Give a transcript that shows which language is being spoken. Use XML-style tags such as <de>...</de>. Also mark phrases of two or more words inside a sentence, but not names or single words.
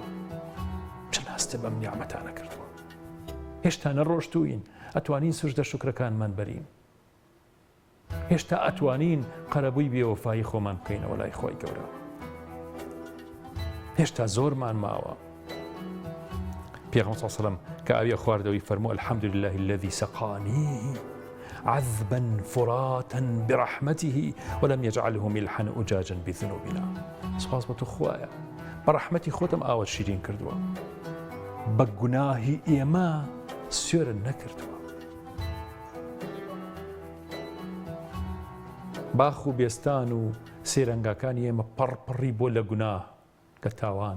<ckb>چەند هەستە بەم نیعمەتانە کردووە. هێشتا نەڕۆشتوین ئەتوانین سوژدە شوکرەکانمان بەرین. هێشتا ئەتوانین قەرەبووی بێوەفایی خۆمان بکەینەوە لای خۆی گەورە. هێشتا زۆرمان ماوە. پێغەمبەر</ckb> <ar>صلی الله علیه و سلم</ar> <ckb>کە ئاوی خواردەوەی فەرموو</ckb> <ar>الحمد لله الذي سقاني عذبا فراتا برحمته ولم يجعله ملحا أجاجا بذنوبنا.</ar> <ckb>سپاس بۆ تۆ خوایە، بە ڕەحمەتی خۆتم ئاوت شیرین کردووە، بە گوناهی ئێمە سوێرن نەکردووە. باخ و بێستان و سێرەنگاکانی ئێمە پڕپڕی بۆ لە گوناه کە تاوان.</ckb>